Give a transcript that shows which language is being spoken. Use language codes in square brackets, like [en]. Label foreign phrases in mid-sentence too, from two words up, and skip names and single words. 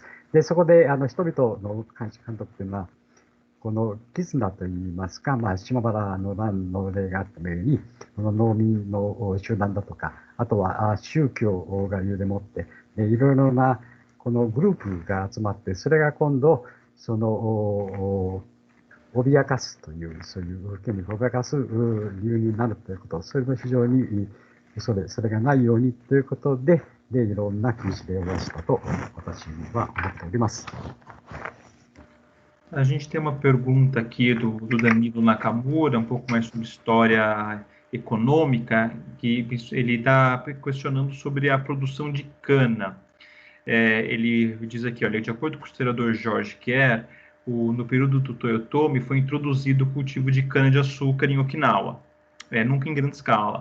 [ja] で、そこで、人々の監督というのは、この絆といいますか、島原の乱の例があったように、この農民の集団だとか、あとは宗教が理由でもって、いろいろなこのグループが集まって、それが今度、脅かすという、そういう権力を脅かす理由になるということ、それも非常にそれがないようにということで、いろんな禁止令を出したと私は思っております。 [pt] A gente tem uma pergunta aqui do Danilo Nakamura, um pouco mais sobre história econômica, que ele está questionando sobre a produção de cana. Ele diz aqui, olha, de acordo com o historiador George Kerr, no período do Toyotomi foi introduzido o cultivo de cana-de-açúcar em Okinawa, nunca em grande escala.